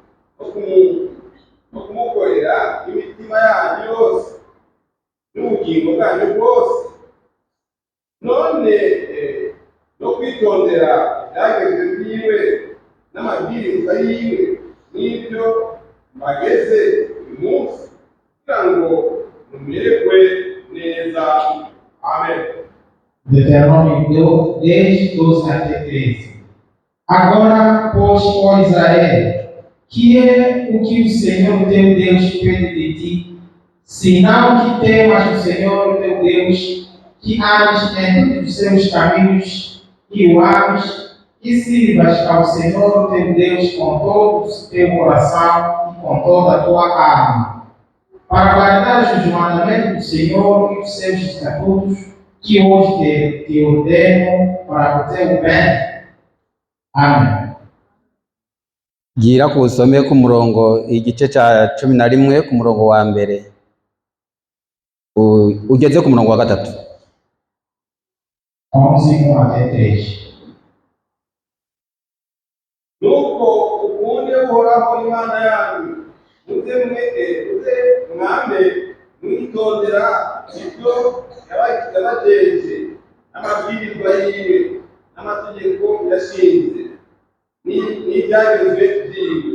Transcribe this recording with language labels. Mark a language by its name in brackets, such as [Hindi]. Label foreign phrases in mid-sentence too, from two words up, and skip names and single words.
[Rundi] no kumukorera imitima yanyu yose n'ubugingo bwanyu bwose, none no kwitondera ibyagezwe byiwe n'amabwiriza yiwe n'ibyo bageze uyu munsi kugira ngo mumererwe neza. Amen. [Portuguese] Deuteronômio 10, 12 até 13. Agora, pois, ó Israel, que é o que o Senhor teu Deus pede de ti, senão que temas o Senhor teu Deus, que andes em todos os seus caminhos e o ames, e sirvas ao Senhor teu Deus com todo o teu coração e com toda a tua alma, para guardares os mandamentos do Senhor e os seus estatutos, que hoje te ordeno para o teu bem. Amen. [Rundi] Gira kusome ku murongo igice ca 11 ku murongo wa mbere ugeze ku murongo wa 3. [Portuguese] 11, 1 até 3. [Rundi] Nuko ukunde uhoraho Imana yanyu, muze mwambe mwitondera ibyo yabateje n'amabwirizwa yiwe n'amategeko yashinze n'ibyagezwe byiwe.